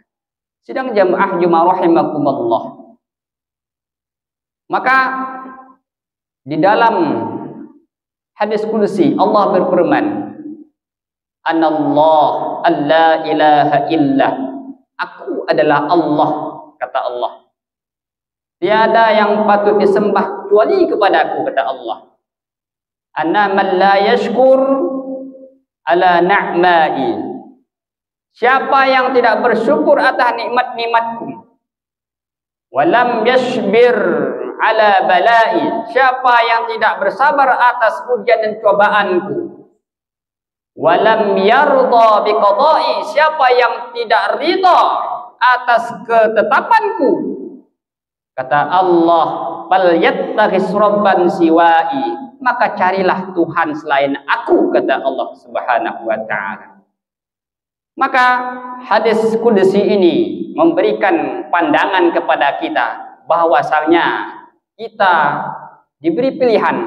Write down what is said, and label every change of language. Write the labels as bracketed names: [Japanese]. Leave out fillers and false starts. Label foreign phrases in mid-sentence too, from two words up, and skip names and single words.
[Indonesian] Sidang jamaah Jumat rahimakumullah. Maka di dalam hadis qudsi Allah berfirman, [Arabic] أنا الله لا إله إلا. [Indonesian] Aku adalah Allah, kata Allah. Tiada yang patut disembah kecuali kepadaku, kata Allah. [Arabic] أنا من لا يشكر على نعمائي. [Indonesian] Siapa yang tidak bersyukur atas nikmat-nikmatku, [Arabic] ولم يصبر على بلائي. [Indonesian] Siapa yang tidak bersabar atas ujian dan cobaanku, [Arabic] ولم يرض بقضائي. [Indonesian] Siapa yang tidak ridha atas ketetapanku, kata Allah, [Arabic] فليتخذ ربا سوائي. [Indonesian] Maka carilah Tuhan selain aku, kata Allah [Arabic] سبحانه وتعالى. [Indonesian] Maka hadis qudsi ini memberikan pandangan kepada kita bahwasanya kita diberi pilihan.